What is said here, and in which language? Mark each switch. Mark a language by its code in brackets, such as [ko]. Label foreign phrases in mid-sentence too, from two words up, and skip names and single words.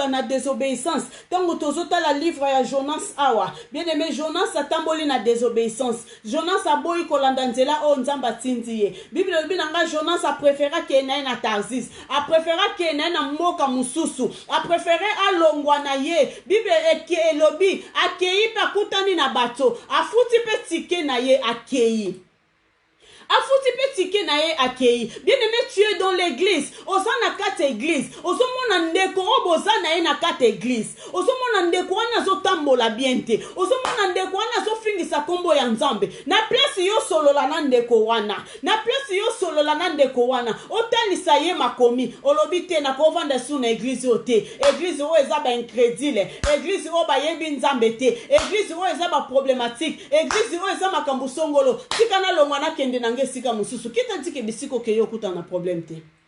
[ln] na désobéissance tango tozo tala livre ya Jonas awa [fr] bien aimé [ln] Jonas atamboli na désobéissance Jonas aboyi kolanda nzela o nzamba tindi ye Bible lobi nanga Jonas [fr] a préféré [ln] ke na na Tarsis [fr] a préféré [ln] ke na mboka mususu [fr] a préféré [ln] alongwa na ye Bible elobi akei pa kutani na bato afuti pe tike na ye akei afuti petike na ye akei [fr] bien aimé tu es dans l'église [ln] osana kate église osomona ndeko oboza na ye na kate église osomona ndeko wana zo tambola bien te osomona ndeko wana zo fingisa kombo ya nzambe na place yo solola na ndeko wana na place yo solola na ndeko wana otalisa ye makomi olobi te na kovanda su na église ote église o eza ba incrédule église o ba yebi nzambe te église o eza ba problématique église o eza makambo songolo tika na longwa na kende na sika mususu kita ntike bisiko ke yo kuta na problème te